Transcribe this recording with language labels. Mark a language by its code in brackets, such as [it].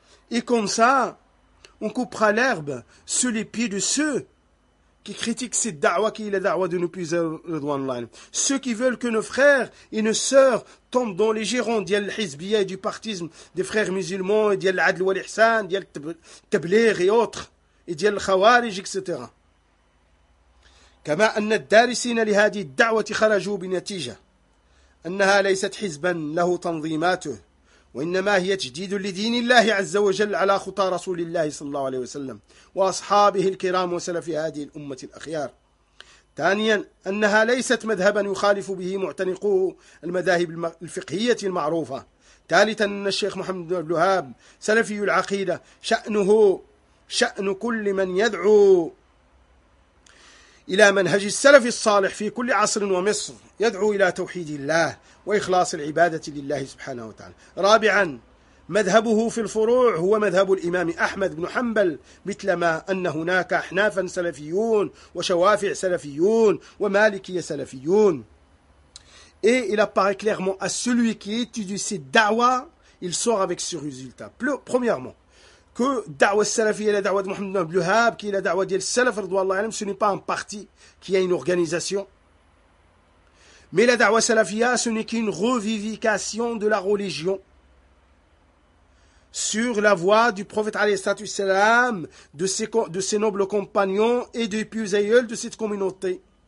[fr] Et comme ça, on coupera l'herbe sous les pieds de ceux qui critiquent cette da'wa qui est la da'wa de nos puissants. Ceux qui veulent que nos frères et nos sœurs tombent dans les girons d'Yal Hizbiya et du partisme des frères musulmans, et d'Yal Adl wal Ihsan, d'Yal Tabligh et autres, et d'Yal Khawarij, etc. [ar] كما أن الدارسين لهذه الدعوة خرجوا بنتيجة أنها ليست حزبا له تنظيماته وإنما هي تجديد لدين الله عز وجل على خطى رسول الله صلى الله عليه وسلم وأصحابه الكرام وسلف هذه الأمة الأخيار. ثانيا أنها ليست مذهبا يخالف به معتنقو المذاهب الفقهية المعروفة. ثالثا أن الشيخ محمد بن عبد الوهاب سلفي العقيدة شأنه شأن كل من يدعو إلى منهج السلف الصالح في كل عصر ومصر يدعو إلى توحيد الله وإخلاص العبادة لله سبحانه وتعالى. رابعا مذهبه في الفروع هو مذهب الإمام أحمد بن حنبل مثلما أن هناك أحنافا سلفيون وشوافع سلفيون ومالكية سلفيون. [fr] Et il apparaît clairement à celui qui étudie cette da'wa, il sort avec ce résultat. Premièrement, que da'wa salafi et la da'wa de Mohamed ibn Abdul Wahhab, qui est la da'wa de salaf, ce n'est pas un parti qui a une organisation. Mais la da'wa salafia, ce n'est qu'une revivification de la religion sur la voie du prophète alayhi salam, de ses nobles compagnons et des plus aïeuls de cette communauté.